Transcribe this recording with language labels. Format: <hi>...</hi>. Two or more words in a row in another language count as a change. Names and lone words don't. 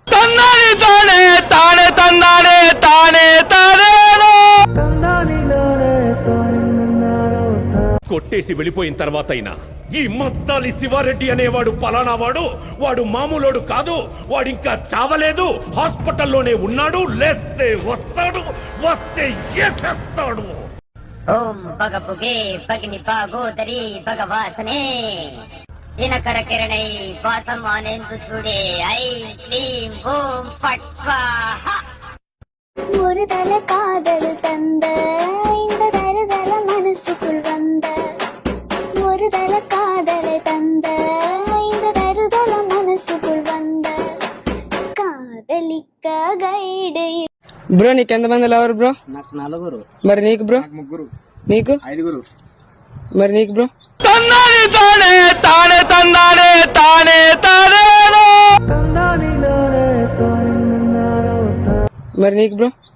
<te>కొట్టేసి వెళ్ళిపోయిన తర్వాత అయినా ఈ మద్దాలి శివారెడ్డి అనేవాడు పలానా వాడు మామూలోడు కాదు, వాడు ఇంకా చావలేదు, హాస్పిటల్లోనే ఉన్నాడు, లేస్తే వస్తాడు, వస్తే ఏసేస్తాడు.</te> <sa>ॐ भगपुगे भगिनि भागोदरि भगवासने दिनकर किरणै वासमानेन्दु चूडे ऐ क्लीं ॐ फट् स्वाहा.</sa> <ta>ஒரு தல காதல் தந்த இந்த தருதல மனசுக்குள் வந்த ஒரு தல காதலை தந்த இந்த தருதல மனசுக்குள் வந்த காதலிக்க கைடு.</ta> <te>బ్రో నీకు ఎంతమంది లవర్ బ్రో? నాకు 4. మరి నీకు బ్రో? 3. నీకు? 5. మరి నీకు బ్రో? మరి నీకు బ్రో?</te>